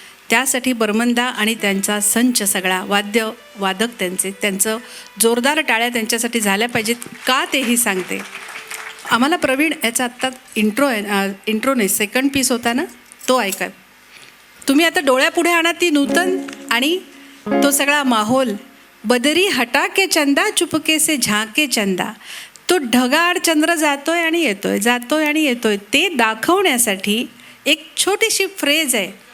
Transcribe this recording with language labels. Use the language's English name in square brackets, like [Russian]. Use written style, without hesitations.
[Marathi] त्यासाठी बर्मंदा आणि त्यांचा संच सगळा वादक त्यांचं जोरदार टाळ्या त्यांच्यासाठी झाल्या पाहिजेत का तेही सांगते. आम्हाला प्रवीण याचा आत्ता इंट्रो नाही, सेकंड पीस होता ना, तो ऐका तुम्ही. आता डोळ्यापुढे आणा ती नूतन आणि तो सगळा माहोल. [Hindi] बदरी हटा के चंदा चुपके से झाके चंदा. [Marathi] तो ढगाळ चंद्र जातोय आणि येतोय, जातोय आणि येतोय, ते दाखवण्यासाठी एक छोटीशी फ्रेज आहे.